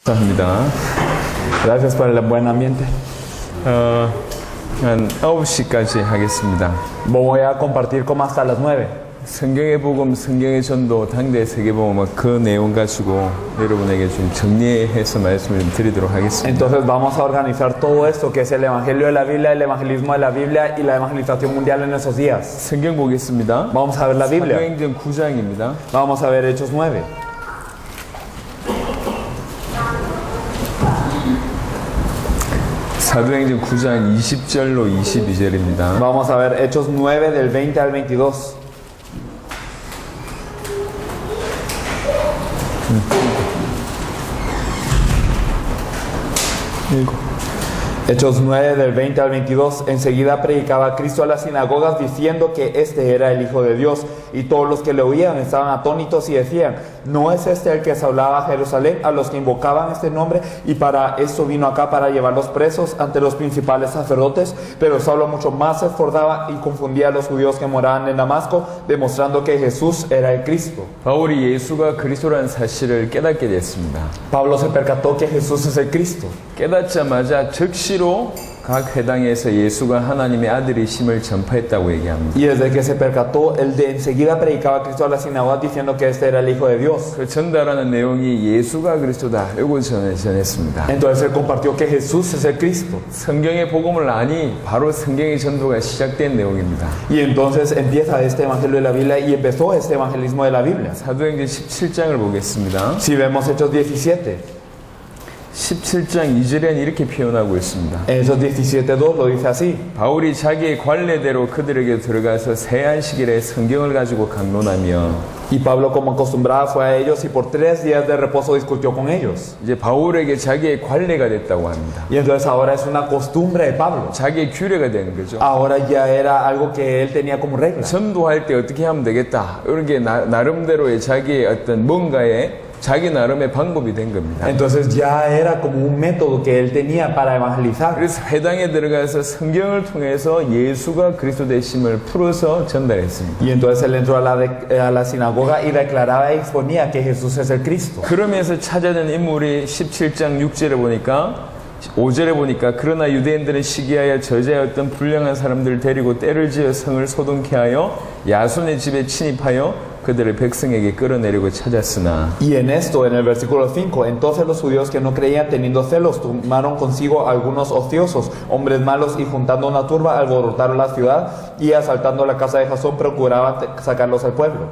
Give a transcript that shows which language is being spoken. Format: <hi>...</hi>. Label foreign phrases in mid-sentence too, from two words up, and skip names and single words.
<ko>감사합니다.</ko> <es>Gracias por el buen ambiente.</es> <ko>한 9시까지 하겠습니다.</ko> <es>Voy a compartir como hasta las 9.</es> <ko>성경의 복음, 성경의 전도, 당대 세계복음 그 내용 가지고 여러분에게 좀 정리해서 말씀을 좀 드리도록 하겠습니다.</ko> <es>Entonces vamos a organizar todo esto que es el Evangelio de la Biblia, el evangelismo de la Biblia y la evangelización mundial en esos días.</es> <ko>성경 보겠습니다.</ko> <es>Vamos a ver la Biblia.</es> <ko>사도행전 9장입니다.</ko> <es>Vamos a ver Hechos 9.</es> <ko>사도행전 9장 20절로 22절입니다.</ko> <es>Vamos a ver Hechos 9 del 20 al 22. Hechos 9 del 20 al 22. Enseguida predicaba Cristo a las sinagogas diciendo que este era el Hijo de Dios, y todos los que le oían estaban atónitos y decían: ¿no es este el que se hablaba a Jerusalén a los que invocaban este nombre? Y para esto vino acá, para llevarlos presos ante los principales sacerdotes. Pero Saulo mucho más se esforzaba y confundía a los judíos que moraban en Damasco, demostrando que Jesús era el Cristo.</es> <ko>바울이 예수가 그리스도라는 사실을 깨닫게 됐습니다.</ko> <es>Pablo se percató que Jesús es el Cristo.</es> <ko>깨닫자마자 즉시로 각 회당에서 예수가 하나님의 아들이심을 전파했다고 얘기합니다.</ko> <es>Y desde que se percató, él de enseguida predicaba a Cristo a la sinagoga diciendo que este era el Hijo de Dios.</es> <ko>그 전달하는 내용이 예수가 그리스도다. 이거 전했습니다.</ko> <es>Entonces él compartió que Jesús es el Cristo.</es> <ko>성경의 복음을 아니 바로 성경의 전도가 시작된 내용입니다.</ko> <es>Y entonces empieza este evangelio de la Biblia y empezó este evangelismo de la Biblia.</es> <ko>사도행전 17장을 보겠습니다.</ko> <es>Si vemos Hechos 17.</es> <ko>17장 2절에는 이렇게 표현하고 있습니다.</ko> <es>Hechos 17:2 lo dice así.</es> <ko>바울이 자기의 관례대로 그들에게 들어가서 세 안식일에 성경을 가지고 강론하며</ko> <es>Y Pablo, como acostumbraba, fue a ellos y por 3 días de reposo discutió con ellos.</es> <ko>이제 바울에게 자기의 관례가 됐다고 합니다.</ko> <es>Y entonces ahora es una costumbre de Pablo.</es> <ko>자기의 규례가 되는 거죠.</ko> <es>Ahora ya era algo que él tenía como regla.</es> <ko>전도할 때 어떻게 하면 되겠다. 이런 게 나름대로의 자기의 어떤 뭔가에 자기 나름의 방법이 된 겁니다.</ko> <es>Entonces ya era como un método que él tenía para evangelizar.</es> <ko>그래서 회당에 들어가서 성경을 통해서 예수가 그리스도 되심을 풀어서 전달했습니다.</ko> <es>Y entonces él entró a la sinagoga y declaraba y exponía que Jesús es el Cristo.</es> <ko>그러면서 찾아낸 인물이 17장 6절에 보니까 5절에 보니까 그러나 유대인들은 시기하여 저자였던 불량한 사람들을 데리고 때를 지어 성을 소동케 하여 야손의 집에 침입하여 그들을 백성에게 끌어내리고 찾았으나</ko> <es>Y en esto, en el versículo 5, entonces los judíos que no creían, teniendo celos, tomaron consigo algunos ociosos, hombres malos, y juntando una turba, alborotaron la ciudad, y asaltando la casa de Jasón, procuraban sacarlos al pueblo.</es>